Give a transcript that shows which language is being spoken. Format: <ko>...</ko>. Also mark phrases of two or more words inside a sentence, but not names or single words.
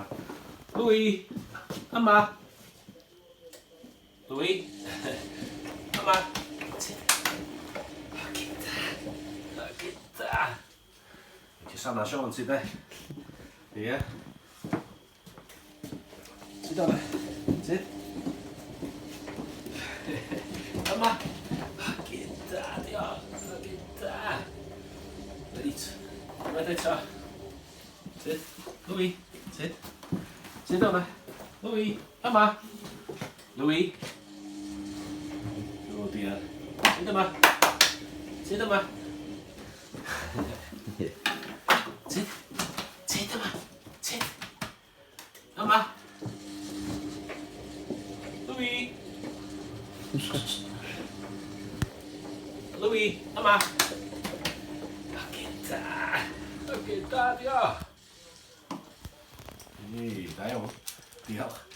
<en>Louis. Mama. Louis. Mama. Sit. Back it down. Back it down. Just have that Sean sit there. Yeah. Sit down. Sit. Mama. Akita, Dios. Akita. Right. Right there. Sit. Louis. Sit. Sit down. Louis. Mama. Louis. Oh dear. Sit down. Sit down. Sit. Sit down. Sit. Mama. Louis. Louis. Mama. Akita. Akita, Dios. Hey, Dios. Dios.</en>